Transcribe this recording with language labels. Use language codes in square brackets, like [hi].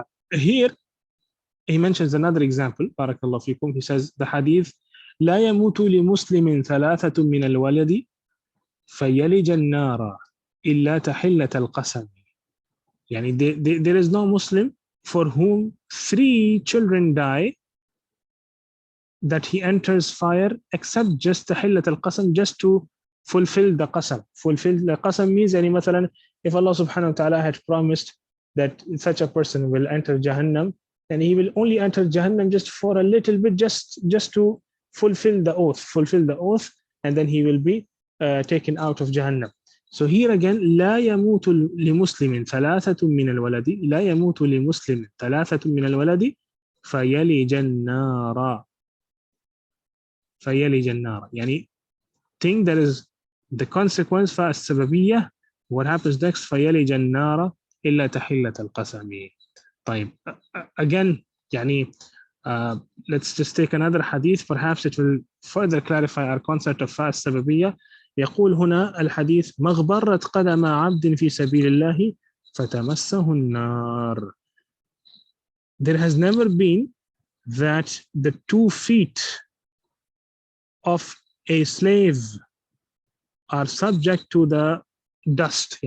[en] Here, he mentions another example. [ar] Barakallahu fikum. [en] He says the hadith, [ar] لا يموت لمسلم ثلاثة من الولد فيلج النار إلا تحلة القسم. [en] There is no Muslim for whom 3 children die that he enters fire except just tahillat al-qasam, just to fulfill the qasam. Fulfill the qasam means مثلا if Allah subhanahu wa ta'ala had promised that such a person will enter Jahannam, and he will only enter Jahannam just for a little bit, just to fulfill the oath, and then he will be taken out of Jahannam. So here again, [ar] لا يموت لمسلم ثلاثة من الولد، لا يموت لمسلم ثلاثة من الولد فيلج النار. فيلج النار. [en] Thing that is the consequence فالسببية. What happens next? [ar] فيلج النار إلا تحلة القسم. [en] طيب, again, let's just take another hadith. Perhaps it will further clarify our concept of fa as-sababiyya. [ar] يقول هنا الحديث مغبرت قدم عبد في سبيل الله فتمسه النار. [en] There has never been that the 2 feet of a slave are subject to the dust.